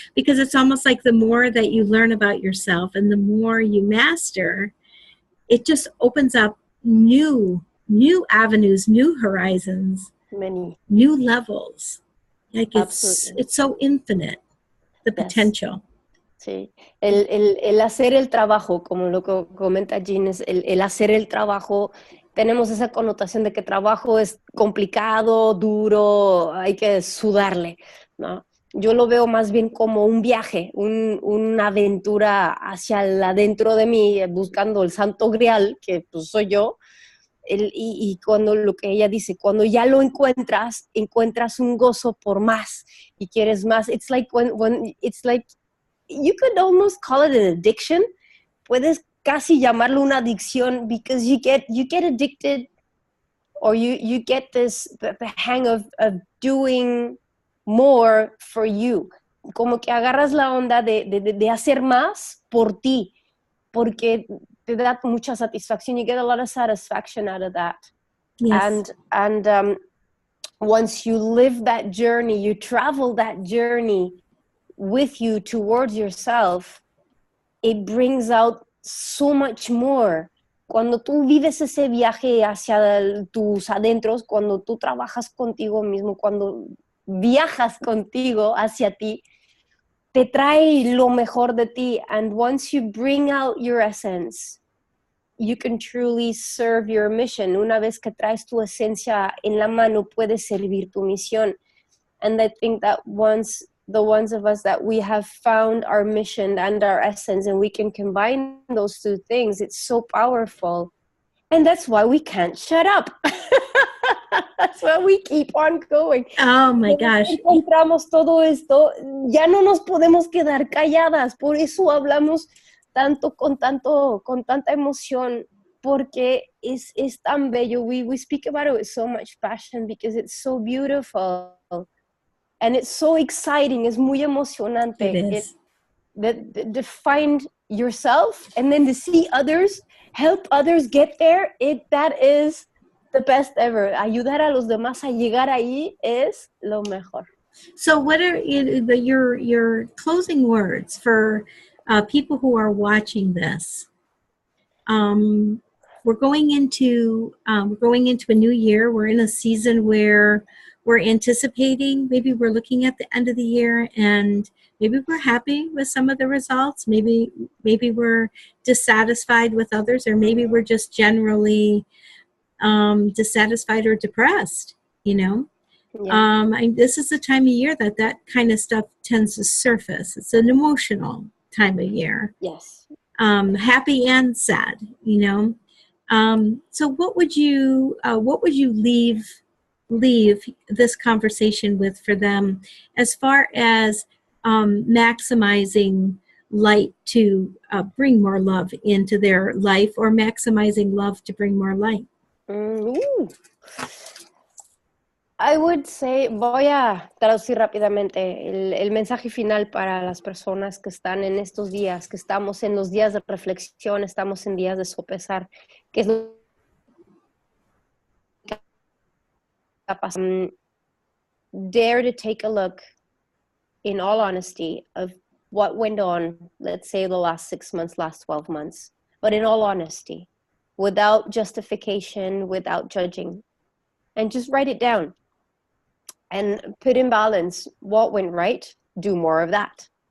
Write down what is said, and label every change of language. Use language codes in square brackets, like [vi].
[en] Because it's almost like the more that you learn about yourself and the more you master, it just opens up new avenues, new horizons, many new levels. Like it's so infinite, the potential. [es] Sí, el hacer el trabajo, como lo que comenta Jeanne, es el hacer el trabajo. Tenemos esa connotación de que trabajo es complicado, duro, hay que sudarle, ¿no? Yo lo veo más bien como un viaje, una aventura hacia adentro de mí, buscando el santo grial, que pues soy yo. Y cuando lo que ella dice, cuando ya lo encuentras un gozo por más y quieres más. [en] It's like when it's like, you could almost call it an addiction. [es] Puedes casi llamarlo una adicción, [en] because you get addicted, or you get the hang of doing more for you. [es] Como que agarras la onda de hacer más por ti, porque te da mucha satisfacción. [en] You get a lot of satisfaction out of that. Yes. And once you live that journey, you travel that journey with you towards yourself, it brings out so much more. [es] Cuando tú vives ese viaje hacia tus adentros, cuando tú trabajas contigo mismo, cuando viajas contigo hacia ti, te trae lo mejor de ti. [en] And once you bring out your essence, you can truly serve your mission. [es] Una vez que traes tu esencia en la mano, puedes servir tu misión. [en] And I think that once the ones of us that we have found our mission and our essence, and we can combine those two things, it's so powerful. And that's why we can't shut up. That's why we keep on going. Oh my gosh. [es] Encontramos todo esto, ya no nos podemos quedar calladas. Por eso hablamos tanto, con tanta emoción, porque es tan bello. [en] We speak about it with so much passion because it's so beautiful. And it's so exciting. [es] Es muy emocionante. [en] It is. To find yourself and then to see others, help others get there, that is the best ever. [es] Ayudar a los demás a llegar ahí es lo mejor. [en] So what are your closing words for people who are watching this? We're going into a new year. We're in a season where we're anticipating, maybe we're looking at the end of the year and maybe we're happy with some of the results. Maybe we're dissatisfied with others, or maybe we're just generally dissatisfied or depressed, you know. Yeah. This is the time of year that kind of stuff tends to surface. It's an emotional time of year. Yes. Happy and sad, you know. So what would you leave this conversation with for them as far as maximizing light to bring more love into their life, or maximizing love to bring more light? I would say, [es] voy a traducir rápidamente el mensaje final para las personas que están en estos días, que estamos en los días de reflexión, estamos en días de sopesar, que es lo que está pasando. [en] Dare to take a look, in all honesty, of what went on, let's say the last 6 months, last 12 months, but in all honesty, without justification, without judging, and just write it down. And put in balance what went right, do more of that.